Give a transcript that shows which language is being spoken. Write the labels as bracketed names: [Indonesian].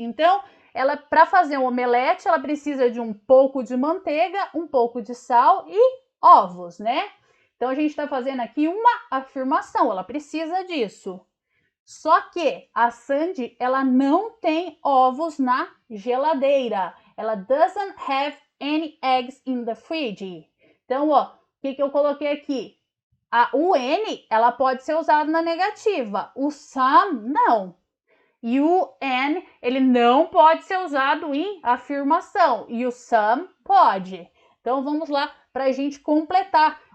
[Portuguese] Então, ela para fazer um omelete, ela precisa de um pouco de manteiga, um pouco de sal e ovos, né? Então, a gente está fazendo aqui uma afirmação, ela precisa disso. Só que a Sandy, ela não tem ovos na geladeira. [English] Ela doesn't have any eggs in the fridge. [Portuguese] Então, ó, o que eu coloquei aqui? O N, ela pode ser usado na negativa. O some, não. E o an, ele não pode ser usado em afirmação. E o some pode. Então, vamos lá para a gente completar